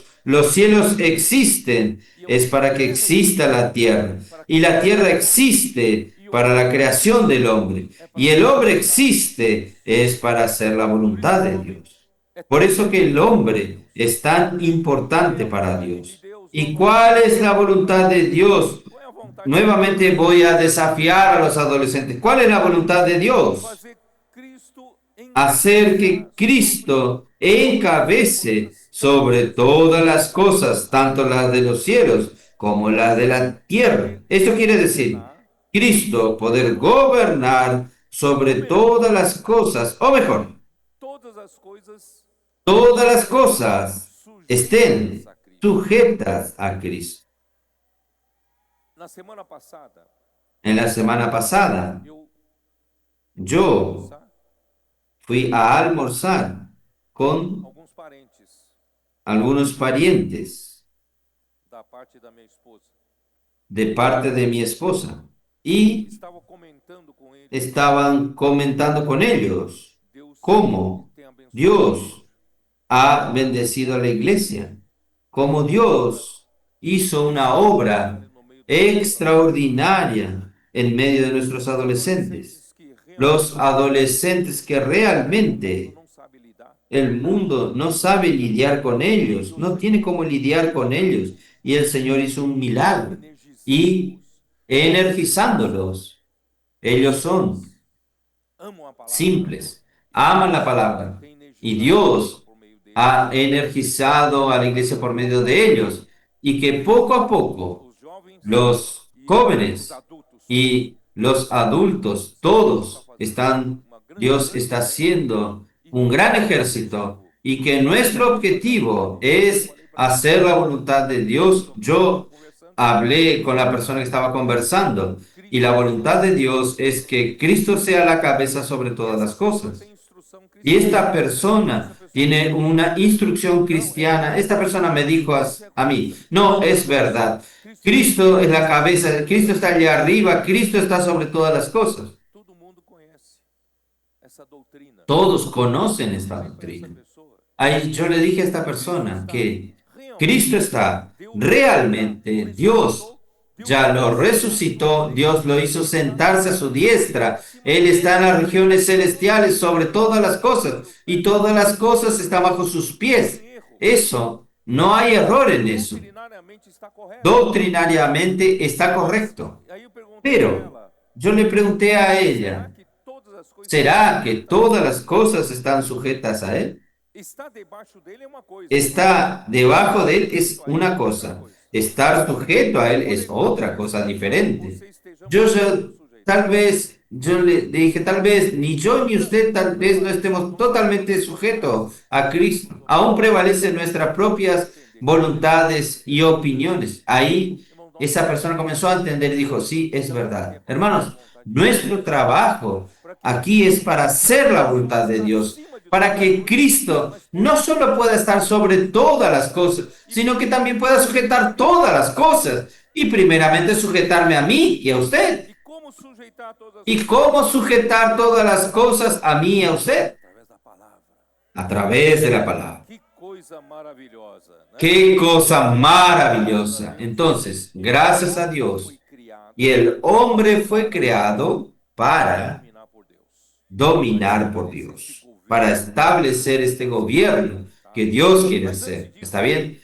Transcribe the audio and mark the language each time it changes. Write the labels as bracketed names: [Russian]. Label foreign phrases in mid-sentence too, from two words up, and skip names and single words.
[Spanish] Los cielos existen, es para que exista la tierra, y la tierra existe para la creación del hombre, y el hombre existe, es para hacer la voluntad de Dios. Por eso que el hombre es tan importante para Dios. ¿Y cuál es la voluntad de Dios? [Portuguese] qual é a vontade [Spanish] Nuevamente voy a desafiar a los adolescentes. ¿Cuál es la voluntad de de Dios? [Portuguese] fazer Cristo em [Spanish] Hacer que Cristo encabece sobre todas las cosas, tanto las de los cielos como las de la tierra. Esto quiere decir, Cristo poder gobernar sobre todas las cosas, o mejor, [Portuguese] todas as coisas [Spanish] todas las cosas estén sujetas a Cristo. [Portuguese] na semana passada [Spanish] En la semana pasada, [Portuguese] eu [Spanish] yo [Portuguese] tá? [Spanish] fui a almorzar con [Portuguese] alguns parentes [Spanish] algunos parientes [Portuguese] da parte da minha esposa. [Spanish] de parte de mi esposa y [Portuguese] Estava comentando com eles [Spanish] estaban comentando con ellos [Portuguese] Deus [Spanish] cómo [Portuguese] tem abençoado [Spanish] Dios ha bendecido a la iglesia, cómo Dios hizo una obra [Portuguese] no meio dos [Spanish] extraordinaria en medio de nuestros adolescentes. que Los adolescentes que realmente [Portuguese] não sabe lidar. [Spanish] el mundo no sabe lidiar con ellos, no tiene cómo lidiar con ellos. Y el Señor hizo un milagro y energizándolos. Ellos son [Portuguese] Amam a palavra, simples, [Spanish] aman la palabra [Portuguese] tem [Spanish] y [Portuguese] energizado [Spanish] Dios [Portuguese] por meio deles. [Spanish] ha energizado a la iglesia por medio de ellos y que poco a poco [Portuguese] Os jovens [Spanish] los [Portuguese] e os [Spanish] jóvenes adultos y los adultos, todos están, [Portuguese] uma grande [Spanish] Dios está haciendo un gran ejército y que nuestro objetivo es hacer la voluntad de Dios. Yo hablé con la persona que estaba conversando y la voluntad de Dios es que Cristo sea la cabeza sobre todas las cosas. [Portuguese] tem instrução [Spanish] Y [Portuguese] cristã. [Spanish] esta persona tiene una instrucción cristiana. Esta persona me dijo a mí, no, es verdad. Cristo es la cabeza, Cristo está allá arriba, Cristo está sobre todas las cosas. [Portuguese] Todo mundo conhece essa doutrina. [Spanish] Todos conocen esta [Portuguese] Essa [Spanish] doctrina. [Portuguese] pessoa [Spanish] Ahí yo le dije a esta persona que Cristo está realmente, Dios ya lo resucitó, Dios lo hizo sentarse a su diestra, Él está en las regiones celestiales sobre todas las cosas y todas las cosas están bajo sus pies. Eso, no hay error en eso. [Portuguese] doutrinariamente está correto. [Spanish] Doctrinariamente está correcto. [Portuguese] Aí eu perguntei a [Spanish] Pero [Portuguese] ela, [Spanish] yo le pregunté a [Portuguese] será [Spanish] ella, [Portuguese] que todas as coisas [Spanish] ¿será que todas las cosas están sujetas a Él? [Portuguese] está debaixo dele é uma coisa. [Spanish] Está debajo de Él es una cosa. Estar sujeto a Él es otra cosa diferente. Tal vez, yo le dije, tal vez ni yo ni usted tal vez no estemos totalmente sujetos a Cristo. Aún prevalecen nuestras propias voluntades y opiniones. Ahí esa persona comenzó a entender y dijo, sí, es verdad. Hermanos, nuestro trabajo aquí es para hacer la voluntad de Dios, para que Cristo no solo pueda estar sobre todas las cosas, sino que también pueda sujetar todas las cosas y primeramente sujetarme a mí y a usted. [Portuguese] E como sujeitar todas as [Spanish] ¿Y cómo sujetar todas las cosas a mí y a usted? [Portuguese] através da palavra. [Spanish] A través de la palabra. [Portuguese] Que coisa maravilhosa, né? [Spanish] ¡Qué cosa maravillosa! Entonces, gracias a Dios, [Portuguese] Foi criado [Spanish] y el hombre fue creado para [Portuguese] dominar por Deus. [Spanish] dominar por Dios, para establecer este gobierno que Dios quiere hacer. ¿Está bien?